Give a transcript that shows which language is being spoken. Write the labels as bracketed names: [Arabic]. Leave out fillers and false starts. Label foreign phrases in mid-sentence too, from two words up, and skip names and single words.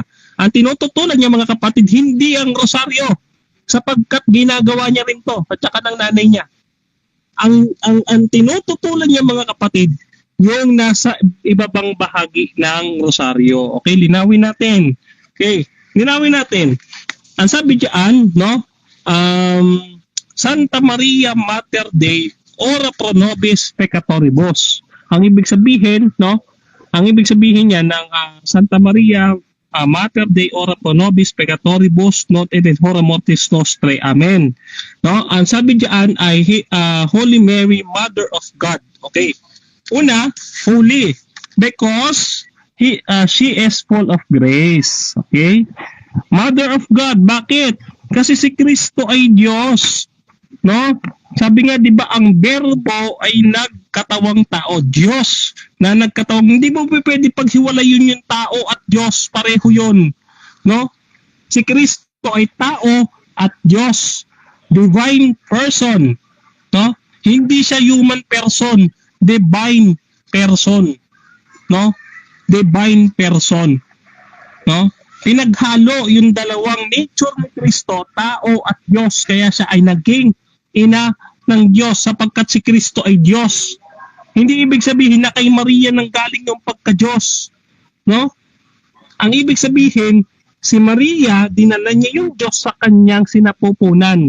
[Filipino] Ang tinututulan niya, mga kapatid, hindi ang rosaryo, sapagkat ginagawa niya rin to at saka ng nanay niya. Ang tinututulan niya, mga kapatid, yung nasa ibabang bahagi ng rosaryo. Okay, linawin natin. Okay, linawin natin. Ang sabi diyan, no? [Latin] Santa Maria Mater Dei, ora pro nobis peccatoribus. [Filipino] Ang ibig sabihin, no? Ang ibig sabihin niya ng [Latin] Santa Maria Mater Dei, ora pro nobis peccatoribus, [Filipino] not [Latin] et hora mortis nostrae. [Filipino] Amen. No? Ang sabi diyan ay [English] Holy Mary, Mother of God. [Filipino] Okay. [English] Una, holy because she is full of grace. Okay? Mother of God. [Filipino] Bakit? Kasi si Kristo ay Diyos. No? Sabi nga, di ba, ang berbo ay nagkatawang tao. Diyos na nagkatawang. Hindi mo pwede paghiwalayin yung tao at Diyos. Pareho yun. No? Si Kristo ay tao at Diyos. [English] Divine person. No? [Filipino] Hindi siya [English] human person. Divine person. No? Divine person. No? [Filipino] Pinaghalo yung dalawang nature ni Kristo, tao at Diyos. Kaya siya ay naging ina ng Diyos sapagkat si Kristo ay Diyos. Hindi ibig sabihin na kay Maria nang galing yung pagka-Diyos. No? Ang ibig sabihin, si Maria, dinala niya yung Diyos sa kanyang sinapupunan.